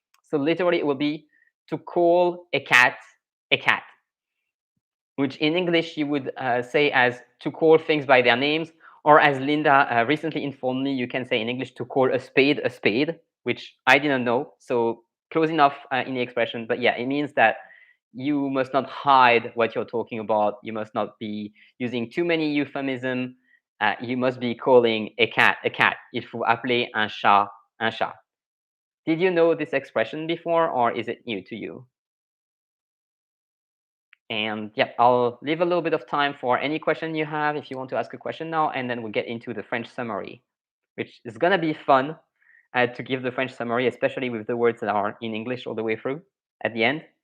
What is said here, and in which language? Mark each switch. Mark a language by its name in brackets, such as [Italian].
[English] So literally it will be to call a cat, which in English you would say as to call things by their names, or as Linda recently informed me, you can say in English to call a spade, which I didn't know. So close enough in the expression. But yeah, it means that you must not hide what you're talking about. You must not be using too many euphemisms. You must be calling a cat, a cat. [French] Il faut appeler un chat, un chat. [English] Did you know this expression before, or is it new to you? And yeah, I'll leave a little bit of time for any question you have if you want to ask a question now, and then we'll get into the French summary, which is going to be fun to give the French summary, especially with the words that are in English all the way through at the end.